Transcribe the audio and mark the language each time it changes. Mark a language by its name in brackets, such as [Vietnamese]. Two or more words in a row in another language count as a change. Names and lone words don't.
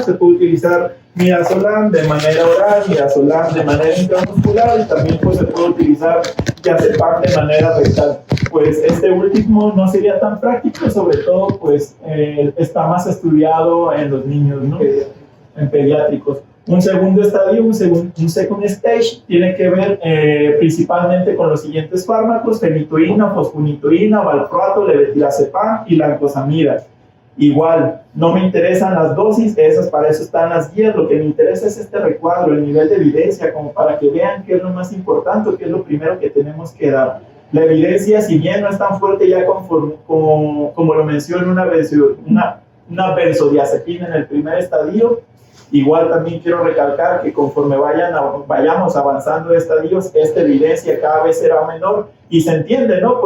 [Spanish] Se puede utilizar midazolam de manera oral, midazolam de manera intramuscular y también pues, se puede utilizar diazepam de manera rectal. Pues este último no sería tan práctico, sobre todo pues está más estudiado en los niños, ¿no? En pediátricos. Un segundo estadio, un [English] second stage, [Spanish] tiene que ver principalmente con los siguientes fármacos: fenitoína, fosfonitoína, valproato, levetiracetam y lancosamida. Igual, no me interesan las dosis, para eso están las guías. Lo que me interesa es este recuadro, el nivel de evidencia, como para que vean qué es lo más importante, qué es lo primero que tenemos que dar. La evidencia, si bien no es tan fuerte ya como lo menciona una benzodiazepina en el primer estadio, igual también quiero recalcar que conforme vayamos avanzando de estadios, esta evidencia cada vez será menor y se entiende, ¿no?